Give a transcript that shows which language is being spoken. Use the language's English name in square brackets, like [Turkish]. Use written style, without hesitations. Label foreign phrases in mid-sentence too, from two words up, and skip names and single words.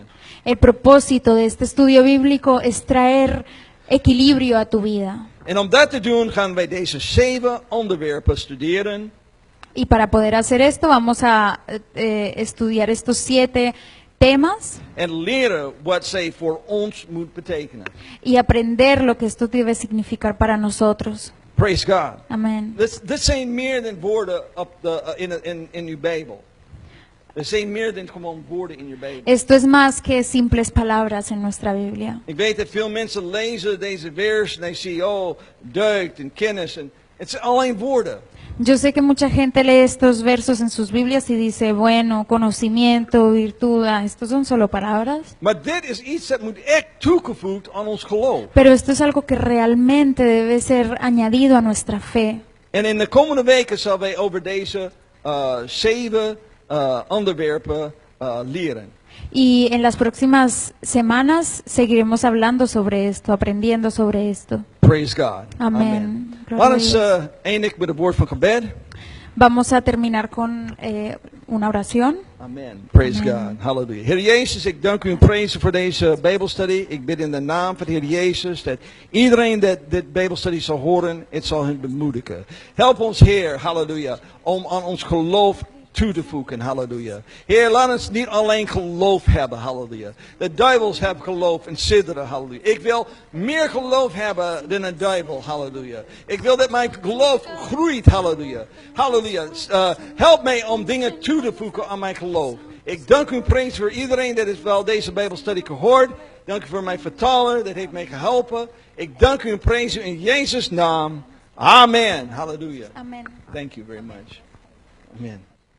[Spanish] El propósito de este estudio bíblico es traer equilibrio a tu vida. [Dutch] En om dat te doen gaan wij deze 7 onderwerpen studeren. [Spanish] Y para poder hacer esto vamos a estudiar estos 7 temas [Dutch] En leren wat zij voor ons moet betekenen. [Spanish] y aprender lo que esto debe significar para nosotros. [English] Praise God. [Spanish] Amén. [Dutch] Dit zijn meer dan woorden in uw Bijbel. Dit zijn meer dan gewoon woorden in uw Bijbel. [Spanish] Esto es más que simples palabras en nuestra Biblia. [Dutch] Ik weet dat veel mensen lezen deze vers en hij zien, duikt en kennis. En het zijn alleen woorden. [Spanish] Yo sé que mucha gente lee estos versos en sus Biblias y dice, bueno, conocimiento, virtud, estos son solo palabras. [Dutch] Maar dit is iets dat moet echt toegevoegd aan ons geloof. [Spanish] Pero esto es algo que realmente debe ser añadido a nuestra fe. [Dutch] En in de komende weken zullen wij over deze 7 onderwerpen leren. [Spanish] Y en las próximas semanas seguiremos hablando sobre esto, aprendiendo sobre esto. [English] Praise God. [Spanish] Amén. Gloria [Dutch] Laat [Spanish] a [Dutch] ons [Spanish] Dios. [Dutch] eindigen met een woord van gebed. [Spanish] Vamos a terminar con una oración. [English] Amen. Praise Amen. God. [Dutch] Halleluja. Heer Jezus, ik dank u en prijs u voor deze Bijbelstudie. Ik bid in de naam van de Heer Jezus dat iedereen dat dit Bijbelstudie zal horen, het zal hen bemoedigen. Help ons, Heer, halleluja, om aan ons geloof toe te voegen, halleluja. Heer, laat ons niet alleen geloof hebben, halleluja. De duivels hebben geloof en sidderen, halleluja. Ik wil meer geloof hebben dan een duivel, halleluja. Ik wil dat mijn geloof groeit, halleluja. Halleluja. Help mij om dingen toe te voegen aan mijn geloof. Ik dank u en prijs voor iedereen dat is wel deze Bijbelstudie gehoord. Dank u voor mijn vertaler, dat heeft mij geholpen. Ik dank u en prijs u in Jezus' naam. Amen. Halleluja. [Spanish] Amén. [English] Thank you very much. Amen.